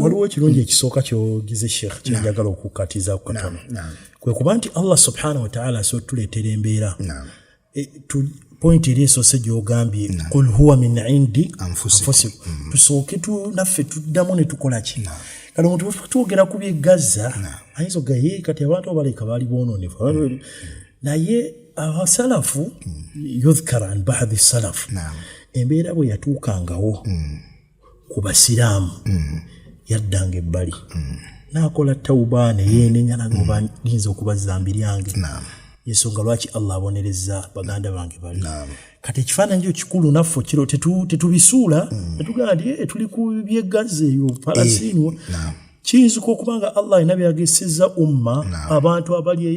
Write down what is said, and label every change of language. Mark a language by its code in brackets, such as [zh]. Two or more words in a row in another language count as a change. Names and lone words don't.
[lg] waliwo ekirungi ekisooka kyogize Sheikh kyenjagala okukatiza katono kwe kuba nti Allah [ar] سبحانه وتعالى [lg] tuleetera embeera point eri esoose gy'ogambye [ar] قل هو من عند أنفسكم [lg] tusooke naffe tuddamu ne tukola ki kale omuntu twogera ku bye Gaza ayinza ogaye kati abantu abaleka baali boononefu naye abasalafu [ar] يذكر عن بعض السلف [lg] embeera bwe yatuukangawo ku basiraamu yaddanga ebbali n'akola tawuba ne yeenenya nagoba linza okuba zambi lyange yensonga lwaki Allah abonereza baganda bange bali kati ekifaananyi ekyo kikulu naffe kiro tetubisuula netugamba nti tuli ku bye Gaza eyo Palestine kiyinza okuba nga Allah alina byagesezza umma abantu abali eyo